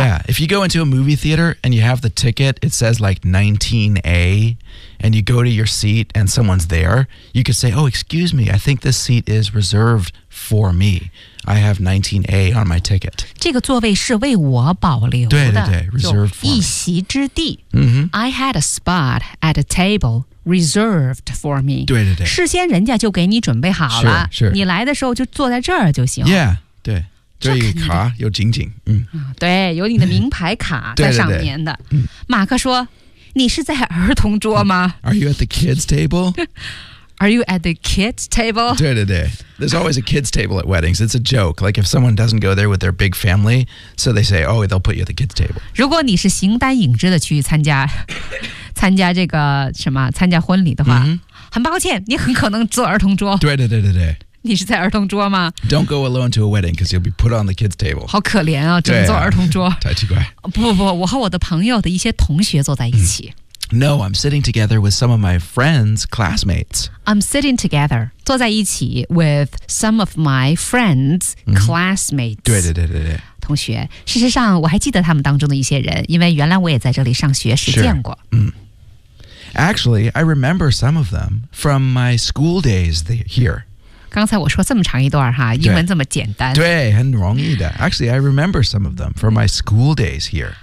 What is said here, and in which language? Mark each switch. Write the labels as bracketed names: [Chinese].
[English] Yeah, if you go into a movie theater and you have the ticket, it says like 19A, and you go to your seat and someone's there, you could say, oh, excuse me, I think this seat is reserved for me. I have 19A on my ticket. [Chinese] 这个座位是为我保留的对 [English] reserved for me. [Chinese] 一席之地、 mm-hmm. [English] I had a spot at a tableReserved for me. [Chinese] 对对对，事先人家就给你准备好了。是、 [English] sure, sure. [Chinese] 你来的时候就坐在这儿就行。 Yeah, 对，这一个卡有紧紧。嗯、啊、对，有你的名牌卡在上面的。对对对马克说、嗯：“你是在儿童桌吗 [English] ？”Are you at the kids table? Are you at the kids table? [Chinese] 对对对 [English] ，There's always a kids table at weddings. It's a joke. Like if someone doesn't go there with their big family, so they say, "Oh, they'll put you at the kids table." [Chinese] 如果你是形单影只的去参加。参加这个什么参加婚礼的话、 mm-hmm. 很抱歉你很可能坐儿童桌对你是在儿童桌吗 [English] Don't go alone to a wedding because you'll be put on the kids table [Chinese] 好可怜啊只能坐儿童桌太奇怪不我和我的朋友的一些同学坐在一起、 mm. [English] No, I'm sitting together with some of my friends, classmates I'm sitting together [Chinese] 坐在一起 [English] with some of my friends,、mm-hmm. classmates [Chinese] 对同学事实上我还记得他们当中的一些人因为原来我也在这里上学时见过、 [English] sure. mm. Actually, I remember some of them from my school days here. [Chinese] 刚才我说这么长一段哈，英文这么简单。对，很容易的。 [English] Actually, I remember some of them from my school days here.